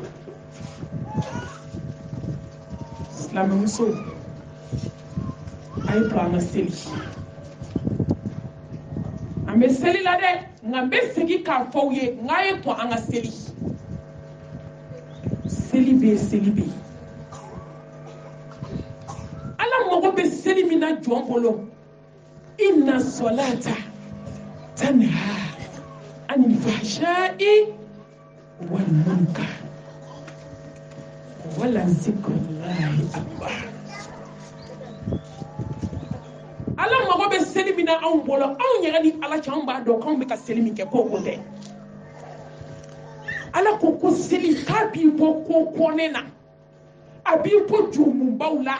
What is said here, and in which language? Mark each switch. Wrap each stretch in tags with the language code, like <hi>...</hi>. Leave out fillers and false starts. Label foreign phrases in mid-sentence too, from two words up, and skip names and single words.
<bm>Silamɛmuso a ye to an ka seli. An bɛ seli la dɛ nka n bɛ segin k'a fɔ aw ye n k'a ye to an ka seli. Seli bɛ yen seli bɛ yen. Ala mago bɛ seli min na jɔn bolo.</bm> <ar>إن الصلاة تنهى عن الفحشاء والمنكر ولذكر الله أكبر.</ar> <bm>Ala mago bɛ seli min na anw bolo anw yɛrɛ ni Ala cɛ anw b'a dɔn k'anw bɛ ka seli min kɛ ko o tɛ. Ala ko seli k'a b'i bɔ ko kɔnɛ na a b'i bɔ jurumubaw la.</bm>